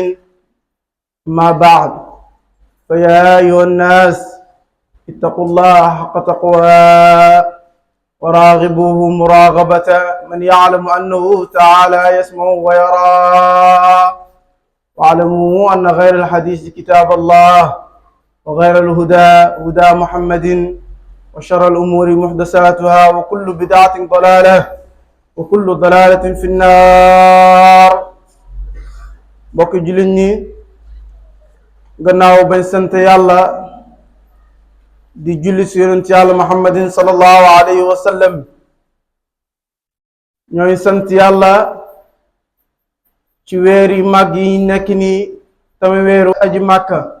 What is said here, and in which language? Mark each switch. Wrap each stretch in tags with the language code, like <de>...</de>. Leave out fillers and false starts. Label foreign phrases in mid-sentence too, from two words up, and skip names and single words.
<ar>ما بعد، فيا أيها الناس اتقوا الله حق تقواه وراغبوه مراغبة من يعلم أنه تعالى يسمع ويرى، واعلموا أن غير الحديث كتاب الله وغير الهدى هدى محمد وشر الأمور محدثاتها وكل بدعة ضلالة وكل ضلالة في النار.</ar> <wo>bokk jullit ñi, gannaaw bañ sant yàlla di julli si yonent yàlla muhammadin</wo> <ar>صلى الله عليه وسلم,</ar> <wo>ñooy sant yàlla ci weer yu màgg yi nekk nii tamit weeru aji màkka.</wo>